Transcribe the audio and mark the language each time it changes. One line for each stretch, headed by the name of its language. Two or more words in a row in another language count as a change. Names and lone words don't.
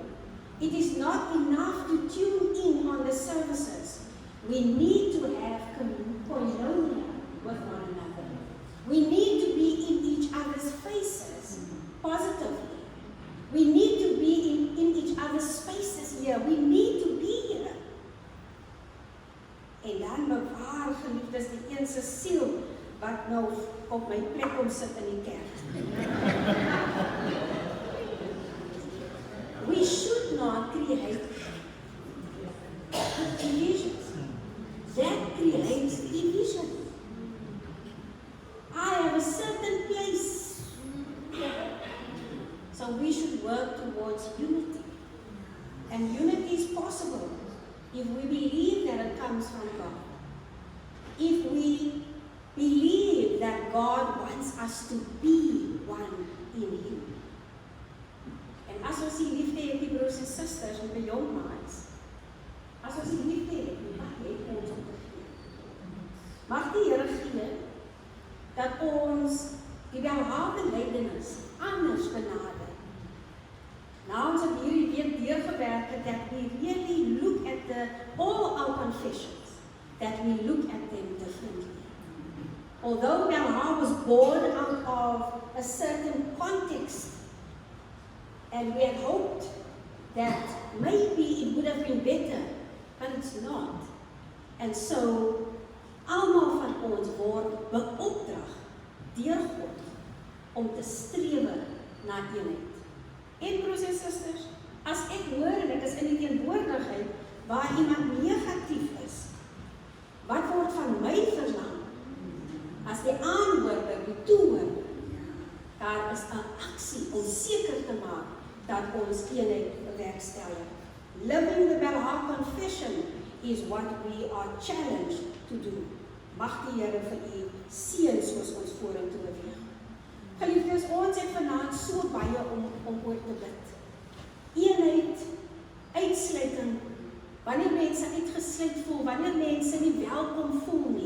English: It is not enough to tune in on the services. We need to have koinonia with one another. We need to be in each other's faces positively. We need to be in each other's spaces here. We need to be here.
Afrikaans: En dan bewaar, geliefdes, die een se siel wat nou op my plek kom sit in die kerk.
English: We should not create divisions. That creates division. I have a certain place. So we should work towards unity. And unity is possible if we believe that it comes from God. If we believe that God wants us to be one in Him.
Afrikaans: En as ons die liefde het, die broers en susters en die jong maats, as ons die liefde het, mag hy ons om te gee. Mag die Here gee, dat ons die welhaalde lydenis anders benader. Nou ons het hierdie week deurgewerk het,
English: that we really look at all our confessions, that we look at them differently. Although Belha was born out of a certain context, and we had hoped that maybe it would have been better, but it's not. And so,
Afrikaans: almal van ons word beopdrag deur God om te strewe na eenheid. En broers en susters, as ek hoor en ek is in die teenwoordigheid waar iemand negatief is, wat word van my verlang? As die aanhoorder, die toehoorder, daar is 'n aksie om seker te maak dat ons eenheid bewerkstellig.
English: Living the Belhar Confession is what we are challenged to do.
Afrikaans: Mag die Here vir u seën soos ons vorentoe beweeg. Geliefdes, ons het vanaand so baie om oor te bid. Eenheid, uitsluiting, wanneer mense uitgesluit voel, wanneer mense nie welkom voel nie.